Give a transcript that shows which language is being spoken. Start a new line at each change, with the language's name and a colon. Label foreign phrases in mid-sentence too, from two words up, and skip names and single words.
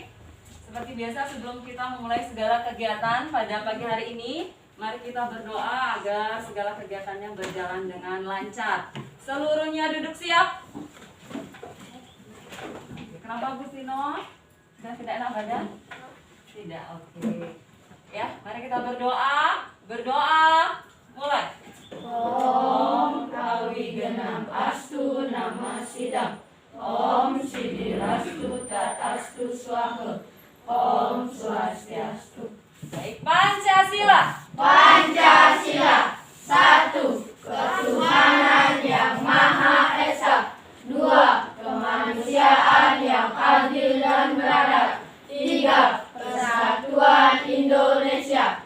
Indonesian: Seperti biasa sebelum kita memulai segala kegiatan pada pagi hari ini, mari kita berdoa agar segala kegiatannya berjalan dengan lancar. Seluruhnya duduk siap. Kenapa Bu Sino? Sudah tidak enak badan? Tidak, oke. Ya, mari kita berdoa. Berdoa. Mulai.
Sanskrit: Om Kawigenam Astu Nama Sidam. Om Sidirastu Tatastu Swaha. Om Swastiastu.
Indonesian: Baik, Pancasila. Pancasila. 1. Ketuhanan yang Maha Esa. 2. Kemanusiaan yang adil dan beradab. 3. Persatuan Indonesia.